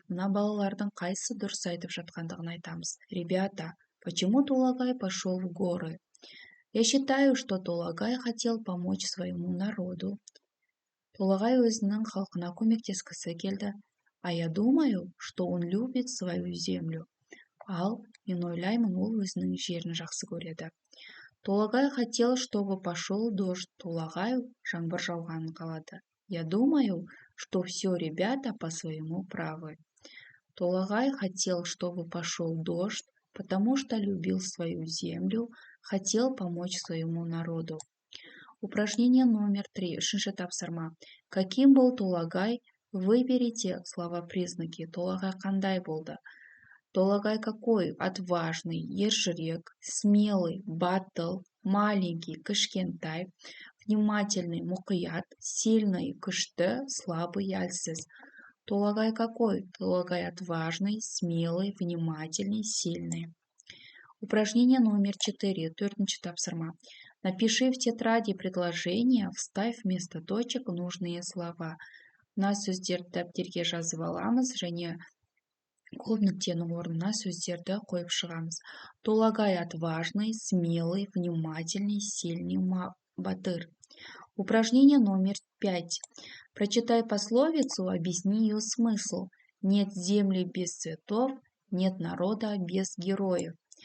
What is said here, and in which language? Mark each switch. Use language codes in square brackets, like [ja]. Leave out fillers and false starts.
[kk] Мына балалардың қайсы дұрыс айтып жатқандығын айтамыз. [ru] Ребята, почему Толагай пошел в горы? Я считаю, что Толагай хотел помочь своему народу. [kk] Толагай өзінің халқына көмектескісі келді. [ru] А я думаю, что он любит свою землю. [kk] Ал мен ойлаймын, ол өзінің жерін жақсы көреді. [ru] Толагай хотел, чтобы пошел дождь. [kk] Толагай жаңбыр жауғанын қалады. [ru] Я думаю, что все ребята по своему правы. Толагай хотел, чтобы пошел дождь, потому что любил свою землю, хотел помочь своему народу. Упражнение номер 3. [kk] Үшінші тапсырма. [ru] Каким был Толагай? Выберите слова-признаки. [kk] Толагай қандай болды? [ru] Толагай какой? Отважный, ержүрек, смелый, батыл, маленький, кішкентай, внимательный, мұқият, сильный, күшті, слабый, әлсіз. Толагай какой? Толагай отважный, смелый, внимательный, сильный. Упражнение номер 4. [kk] Төртінші тапсырма. [ru] Напиши в тетради предложения, вставь вместо точек нужные слова. [kk] Мына сөздерді дәптерге жазып аламыз және қол нүктенің орнына сөздерді қойып шығамыз. [ru] Толагай отважный, смелый, внимательный, сильный, батыр. Упражнение номер 5. Прочитай пословицу, объясни ее смысл. Нет земли без цветов, нет народа без героев.